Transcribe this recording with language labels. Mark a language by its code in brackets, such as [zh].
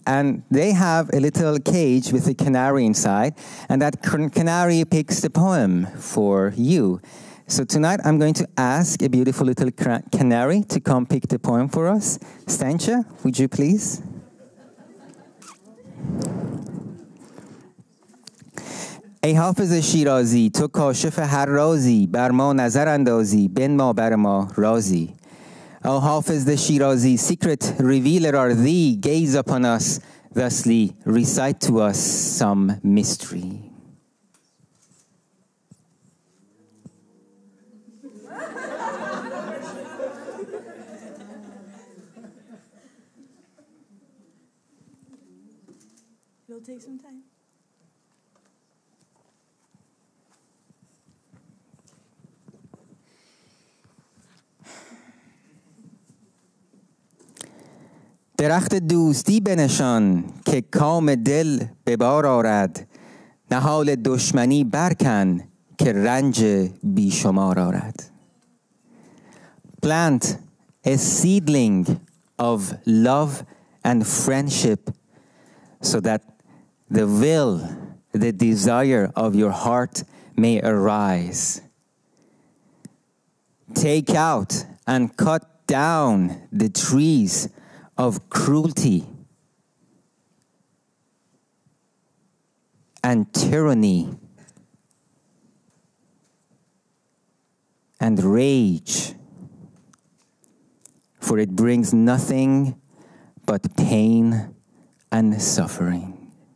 [en] And they have a little cage with a canary inside, and that canary picks the poem for you. So tonight I'm going to ask a beautiful little canary to come pick the poem for us. Stancha, would you please? [fa] ای حافظ شیرازی تو کاشف هر رازی بر ما نظر اندازی بنما بر ما رازی. [en] O Hafiz the Shirazi, secret revealer are thee, gaze upon us thusly, recite to us some mystery. It'll take some time. [fa] درخت دوستی بنشان که کام دل به بار آرد نهال دشمنی برکن که رنج بیشمار آرد. [en] Plant a seedling of love and friendship so that the will, the desire of your heart may arise. Take out and cut down the trees of cruelty and tyranny and rage, for it brings nothing but pain and suffering.